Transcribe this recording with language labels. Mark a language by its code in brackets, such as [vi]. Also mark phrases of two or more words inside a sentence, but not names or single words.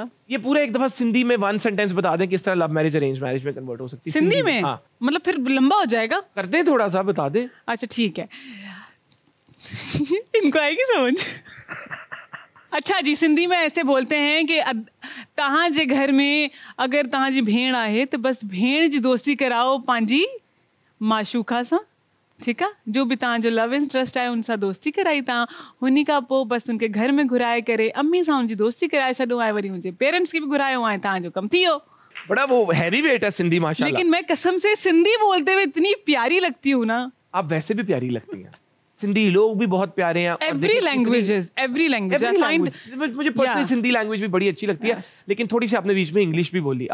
[ur] یہ پورا ایک دفعہ سندھی میں 1 سینٹینس بتا دیں کس طرح [en] love marriage arrange marriage [ur] میں کنورٹ ہو سکتی ہے سندھی میں? हाँ। مطلب پھر لمبا ہو جائے گا. کر دیں تھوڑا سا، بتا دیں. اچھا ٹھیک ہے۔ ان کو آئے گی سمجھ? اچھا جی، سندھی میں ایسے بولتے ہیں کہ [sd] तहां जे घर में अगर तहां जी भेण आहे तो बस भेण जी दोस्ती कराओ पंहिंजी माशूका सां। ठीक है, जो भी तव्हां जो [en] love interest [sd] आहे उन सां दोस्ती कराई तव्हां, हुन खां पोइ बसि उनखे घर में घुराए करे अम्मी सां उनजी दोस्ती कराए छॾो ऐं वरी उनजे पेरेंट्स खे बि घुरायो ऐं तव्हांजो कमु थी वियो। [ur] بڑا وہ ہیوی ویٹ ہے سندھی ماشاءاللہ. لیکن میں قسم سے سندھی بولتے ہوئے اتنی پیاری لگتی ہوں نا. آپ ویسے بھی پیاری لگتی ہیں۔ سندھی لوگ بھی بہت پیارے ہیں. [en] every language I find, [ur] مجھے پرسنلی سندھی لینگویج بھی بڑی اچھی لگتی ہے۔ لیکن تھوڑی سی آپ نے بیچ میں انگلش بھی بولی.